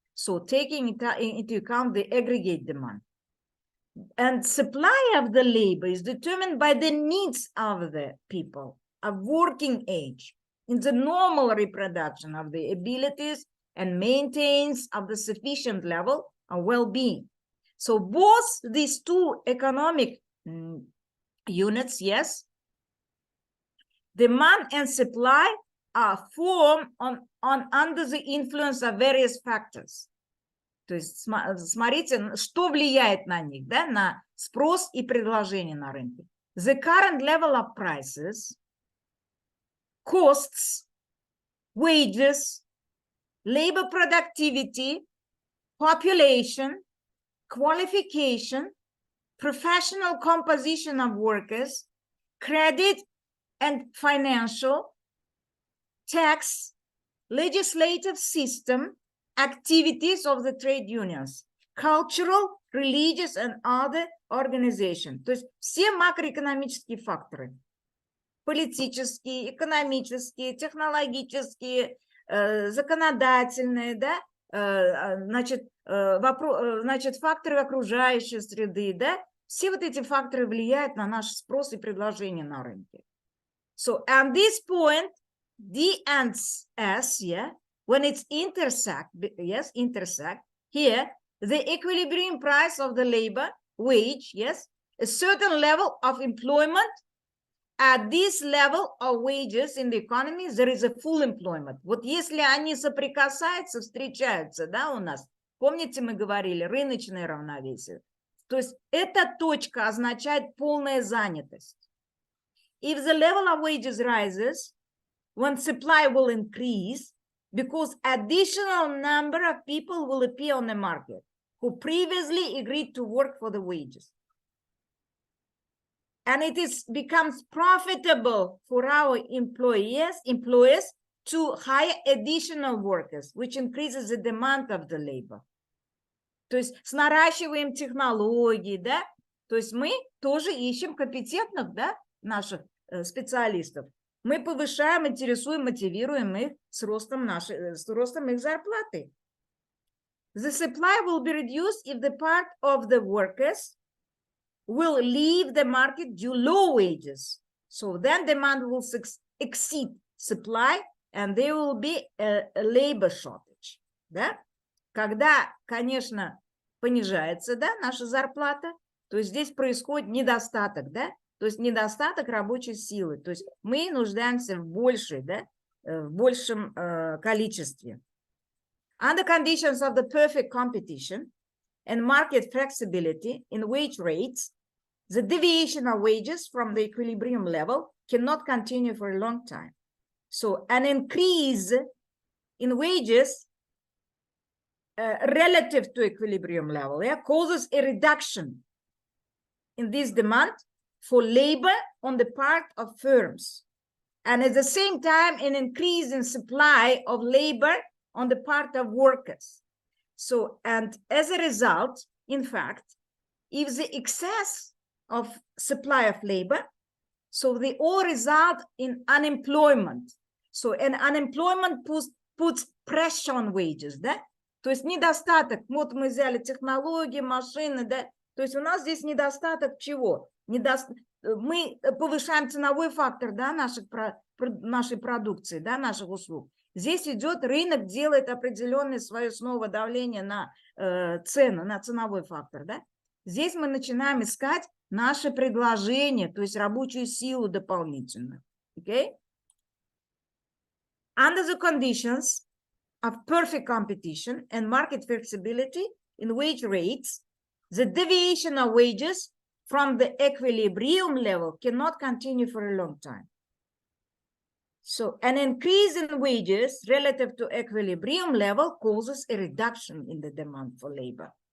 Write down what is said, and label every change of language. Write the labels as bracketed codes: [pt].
[en] So taking into account the aggregate demand. And supply of the labor is determined by the needs of the people of working age in the normal reproduction of the abilities and maintenance of the sufficient level of well-being. So both these two economic units, yes, demand and supply are formed under the influence of various factors. [ru] То есть смотрите, что влияет на них, да, на спрос и предложение на рынке. [en] The current level of prices, costs, wages, labor productivity, population, qualification, professional composition of workers, credit and financial, tax, legislative system, activities of the trade unions, cultural, religious and other organizations. [ru] То есть все макроэкономические факторы. Политические, экономические, технологические, законодательные, да, значит, факторы окружающей среды, да, все вот эти факторы влияют на наш спрос и предложение на рынке. [en] So at this point, D and S, yeah, when it's intersect, yes, intersect, here, the equilibrium price of the labor wage, yes, a certain level of employment. At this level of wages in the economy, there is a full employment. [ru] Вот если они соприкасаются, встречаются, да, у нас, помните, мы говорили, рыночное равновесие. То есть эта точка означает полная занятость. [en] If the level of wages rises, when supply will increase, because additional number of people will appear on the market who previously agreed to work for the wages. And it becomes profitable for our employers to hire additional workers, which increases the demand of the labor. То есть с наращиванием технологий, да, то есть мы тоже ищем компетентных, да, наших специалистов. Мы повышаем, интересуем, мотивируем их с ростом их зарплаты. The supply will be reduced if the part of the workers will leave the market due low wages. So then demand will exceed supply and there will be a labor shortage. [ru] Да? Когда, конечно, понижается, да, наша зарплата, то есть здесь происходит недостаток, да, то есть недостаток рабочей силы. То есть мы нуждаемся в большем количестве. [en] Under conditions of the perfect competition and market flexibility in wage rates, the deviation of wages from the equilibrium level cannot continue for a long time. So an increase in wages relative to equilibrium level, yeah, causes a reduction in this demand for labor on the part of firms. And at the same time, an increase in supply of labor on the part of workers. So, and as a result, in fact, if the excess of supply of labor, so they all result in unemployment. So, and unemployment puts pressure on wages, [ru] да? То есть недостаток, вот мы взяли технологии, машины, да? То есть у нас здесь недостаток чего? Мы повышаем ценовой фактор, да, нашей продукции, да, наших услуг. Здесь идет рынок, делает определенное свое снова давление на цену, на ценовой фактор, да? Здесь мы начинаем искать наше предложение, то есть рабочую силу дополнительную. [en] Okay? Under the conditions of perfect competition and market flexibility in wage rates, the deviation of wages from the equilibrium level cannot continue for a long time. So an increase in wages relative to equilibrium level causes a reduction in the demand for labor.